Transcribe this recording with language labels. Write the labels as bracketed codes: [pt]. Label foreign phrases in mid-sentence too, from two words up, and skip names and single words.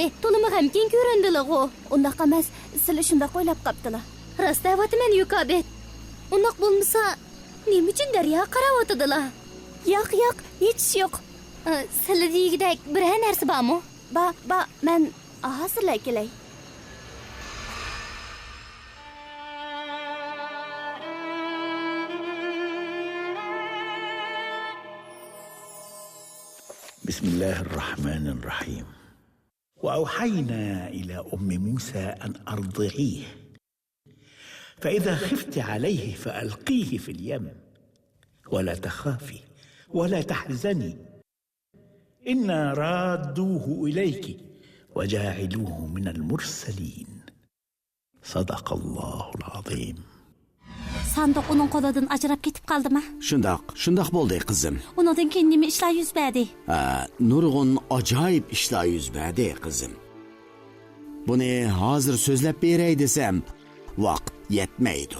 [uz] To'limi g'amkin ko'rindilar-ku. Undaq emas, sizlar shunday qo'ylab qaptilar. Rost aytman Yukabet. Undaq bo'lmasa, nima uchun daryo qarab o'tirdilar? Yo'q, hech yo'q. Sizlar degidek biror narsa bormi? Men hozirlay kelay. [ar] بسم الله الرحمن الرحيم. وأوحينا إلى أم موسى أن أرضعيه، فإذا خفت عليه فألقيه في اليم ولا تخافي ولا تحزني، إنا رادوه إليك وجاعلوه من المرسلين. صدق الله العظيم. [uz] Sanduq uning qo'lidan ajrab ketib qoldimi? Shundoq bo'ldi qizim. Undan keyin nima ishlar yuz berdi? Nurg'un ajoyib ishlar yuz berdi qizim. Buni hozir so'zlab beray desam, vaqt yetmaydi.